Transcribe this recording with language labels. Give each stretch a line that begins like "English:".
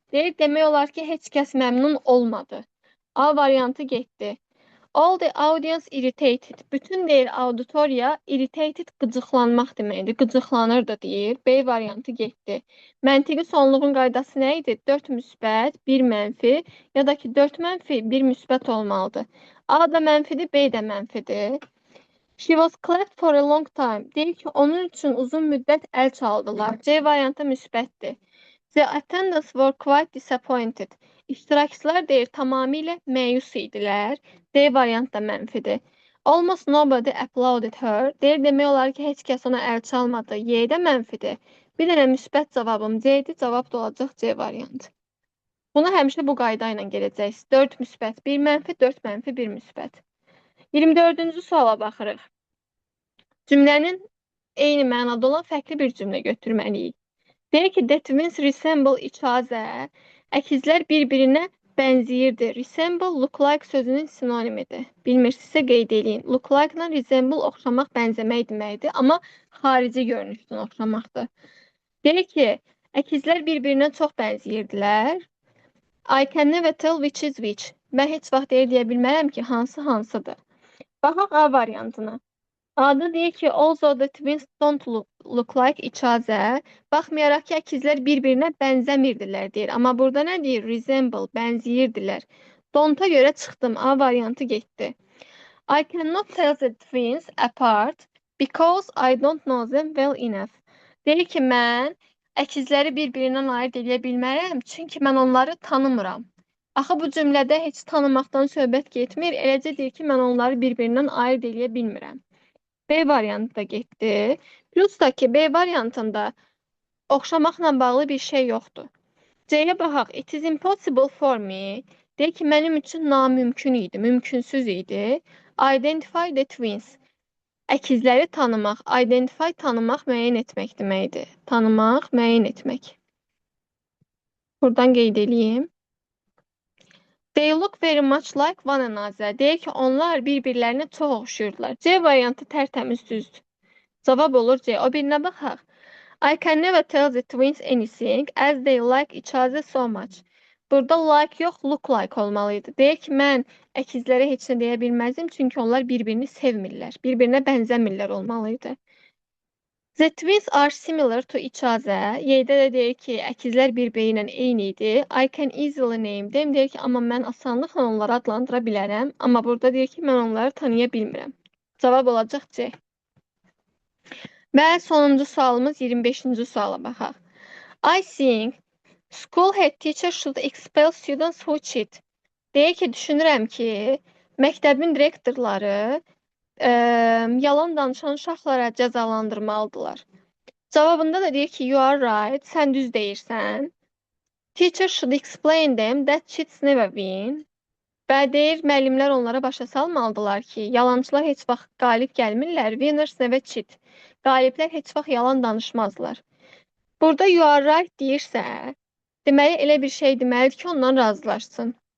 Azerbaijani: Deyir, demək olar ki, heç kəs məmnun olmadı. A variantı getdi.
English: All the audience irritated.
Azerbaijani: Bütün deyir auditoriya irritated qıcıqlanmaq deməkdir. Qıcıqlanırdı deyir. B variantı getdi. Məntiqi sonluğun qaydası nə idi? 4 müsbət, 1 mənfi ya da ki 4 mənfi, 1 müsbət olmalıdır. A da mənfidir, B də mənfidir.
English: She was clapped for a long time.
Azerbaijani: Deyir ki, onun üçün uzun müddət əl çaldılar. C variantı müsbətdir.
English: The attendants were quite disappointed.
Azerbaijani: İştirakçılar deyir, tamamilə məyus idilər. D variant da mənfidir.
English: Almost nobody applauded her.
Azerbaijani: Deyir, demək olar ki, heç kəs ona əl çalmadı. Y də mənfidir. Bir dənə müsbət cavabım C-dir. Cavab da olacaq C variantı. Buna həmişə bu qayda ilə gələcəksiniz. 4 müsbət, 1 mənfi, 4 mənfi, 1 müsbət. 24-cü suala baxırıq. Cümlənin eyni mənada olan fərqli bir cümlə götürməliyik. Deyir ki,
English: the twins resemble each other.
Azerbaijani: Əkizlər bir-birinə bənziyirdi. Resemble, look like sözünün sinonimidir. Bilmirsinizsə qeyd edin. Look like-la resemble oxşamaq, bənzəmək deməkdir. Amma xarici görünüşdən oxşamaqdır. Deyir ki, əkizlər bir-birinə çox bənziyirdilər.
English: I can never tell which is which.
Azerbaijani: Mən heç vaxt deyə bilmərəm ki, hansı hansıdır. Baxaq A variantına. A'da deyir ki, although the twins don't look like each other. Baxmayaraq ki, əkizlər bir-birinə bənzəmirdilər deyir. Amma burada nə deyir? Resemble, bənzəyirdilər. Don't-a görə çıxdım. A variantı getdi.
English: I cannot tell the twins apart because I don't know them well enough.
Azerbaijani: Deyir ki, mən əkizləri bir-birindən ayırd edə bilmərəm, çünki mən onları tanımıram. Axı bu cümlədə heç tanımaqdan söhbət getmir. Eləcə deyir ki, mən onları bir-birindən ayırd edə bilmirəm. B variantı da getdi. Plus da ki, B variantında oxşamaqla bağlı bir şey yoxdur. C-yə baxaq.
English: It is impossible for me.
Azerbaijani: Deyir ki, mənim üçün namümkün idi, mümkünsüz idi.
English: Identify the twins.
Azerbaijani: Əkizləri tanımaq. Identify tanımaq, müəyyən etmək deməkdir. Tanımaq, müəyyən etmək. Buradan qeyd edeyim.
English: They look very much like one another.
Azerbaijani: Deyir ki, onlar bir-birlərinə çox oxşuyurlar. C variantı tərtəmiz düzdür. Cavab olur C. O birinə baxaq.
English: I can never tell the twins anything as they like each other so much.
Azerbaijani: Burada like yox, look like olmalıydı. Deyir ki, mən əkizlərə heç nə deyə bilməzdim, çünki onlar bir-birini sevmirlər. Bir-birinə bənzəmirlər olmalıydı.
English: The twins are similar to each other.
Azerbaijani: Y'də də deyir ki, əkizlər bir-biri ilə eyni idi.
English: I can easily name them.
Azerbaijani: Deyir ki, amma mən asanlıqla onları adlandıra bilərəm. Amma burada deyir ki, mən onları tanıya bilmirəm. Cavab olacaq C. Və sonuncu sualımız 25-ci suala baxaq.
English: I think school head teacher should expel students who cheat.
Azerbaijani: Deyir ki, düşünürəm ki, məktəbin direktorları yalan danışan uşaqlara cəzalandırmalıdırlar. Cavabında da deyir ki,
English: you are right,
Azerbaijani: sən düz deyirsən.
English: Teacher should explain them that cheats never win.
Azerbaijani: Və deyir, müəllimlər onlara başa salmalıdırlar ki, yalançılar heç vaxt qalib gəlmirlər,
English: winners never cheat.
Azerbaijani: Qaliblər heç vaxt yalan danışmazlar. Burada
English: you are right
Azerbaijani: deyirsə, deməli elə bir şey deməlidir ki, ondan razılaşsın.